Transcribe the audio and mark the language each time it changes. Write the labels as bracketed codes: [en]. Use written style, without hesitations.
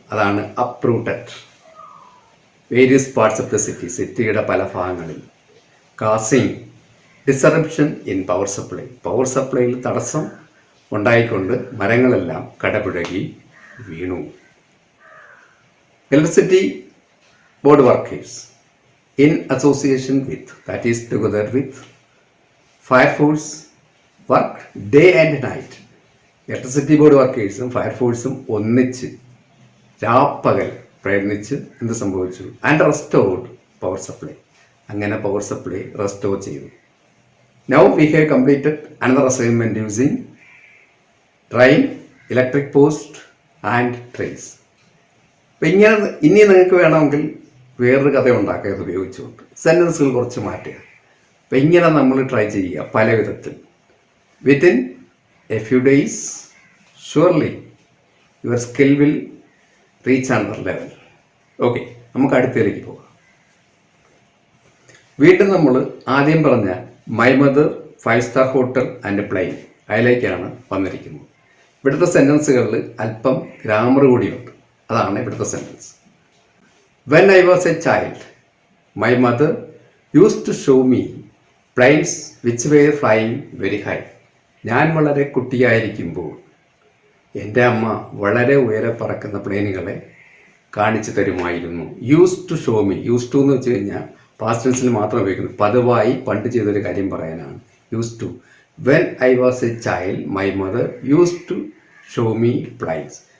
[en] അതാണ് uprooted. Various parts of the city, [ml] സിറ്റിയുടെ പല ഭാഗങ്ങളിൽ. [en] causing disruption in power supply, [ml] power സപ്ലൈയിൽ തടസ്സം ഉണ്ടായിക്കൊണ്ട് മരങ്ങളെല്ലാം കടപുഴകി വീണു. [en] Electricity board workers in association with, that is together with, fire force work day and night. [ml] Electricity board വർക്കേഴ്സും ഫയർഫോഴ്സും ഒന്നിച്ച് രാപ്പകൽ പ്രയത്നിച്ച് എന്ത് സംഭവിച്ചു? [en] And restored power supply. [ml] അങ്ങനെ പവർ സപ്ലൈ റെസ്റ്റോർ ചെയ്തു. [en] Now we have completed another assignment using train, electric post and trains. [ml] അപ്പം ഇനി നിങ്ങൾക്ക് വേണമെങ്കിൽ വേറൊരു കഥ ഉണ്ടാക്കുക ഇത് ഉപയോഗിച്ചുകൊണ്ട്. സെൻറ്റൻസുകൾ കുറച്ച് മാറ്റുക. അപ്പം ഇങ്ങനെ നമ്മൾ ട്രൈ ചെയ്യുക പല വിധത്തിൽ. [en] Within a few days surely your skill will reach another level. [ml] Okay, നമുക്ക് അടുത്തതിലേക്ക് പോകാം. വീണ്ടും നമ്മൾ ആദ്യം പറഞ്ഞ [en] my mother, [ml] 5 star hotel and plain, അതിലേക്കാണ് വന്നിരിക്കുന്നത്. ഇവിടുത്തെ സെൻറ്റൻസുകളിൽ അല്പം ഗ്രാമർ കൂടിയുണ്ട്. അതാണ് ഇവിടുത്തെ sentence. [en] When I was a child, my mother used to show me planes which were flying very high. [ml] ഞാൻ വളരെ കുട്ടിയായിരിക്കുമ്പോൾ എൻ്റെ അമ്മ വളരെ ഉയരെ പറക്കുന്ന പ്ലെയിനുകളെ കാണിച്ചു തരുമായിരുന്നു. [en] Used to show me. [ml] Use to എന്ന് വെച്ച് കഴിഞ്ഞാൽ പാസ്റ്റ് ടെൻസിൽ മാത്രം ഉപയോഗിക്കുന്നു. പതിവായി പണ്ട് ചെയ്തൊരു കാര്യം പറയാനാണ് use to. [en] When I was a child my mother used to show me planes.